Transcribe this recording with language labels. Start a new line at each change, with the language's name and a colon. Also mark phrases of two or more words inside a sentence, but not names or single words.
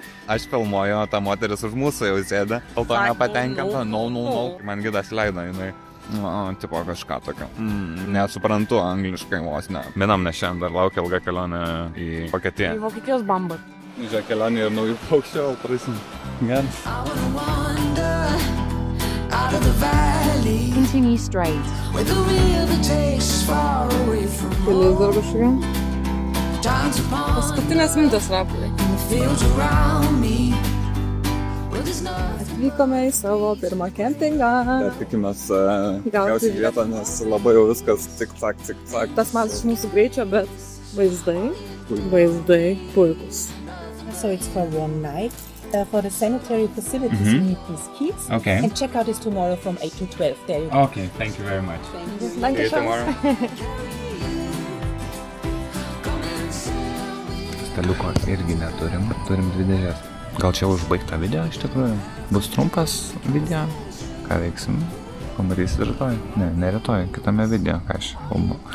Lithuanian: Aš filmuoju, ta moteris už mūsų jau sėdė, dėl to nepatenkinta, no. Man gidas leido, jinai. Tipo kažką tokio. Nesuprantu angliškai vos ne. Minam, nes šiandien dar laukia ilga kelionė į Vokietiją. Į Vokietijos bambą. Žiūrėk, kelionė ir naujų paukščių, prasim. Geras.
English: Continue straight.
Lithuanian: Kelias dar kažkokia. Paskutinės minutės rapulai. Atvykome į savo pirmą kempingą. Dar tikimės gauti vietą, nes labai jau viskas cik-cak. Tas matas iš mūsų greičio, bet Vaizdai. Vaizdai puikus.
English: So it's for one night. For the sanitary facilities, you need these keys. Okay. And checkout is tomorrow from 8 to 12. There you go. Okay, thank you very much.
German: Danke schön.
Lithuanian: Staliuko irgi neturim, turim 2 dėžes. Gal čia užbaigta video iš tikrųjų? Bus trumpas video, ką veiksim, pamatysit rytoj. Ne rytoj, kitame video, ką aš kalbu.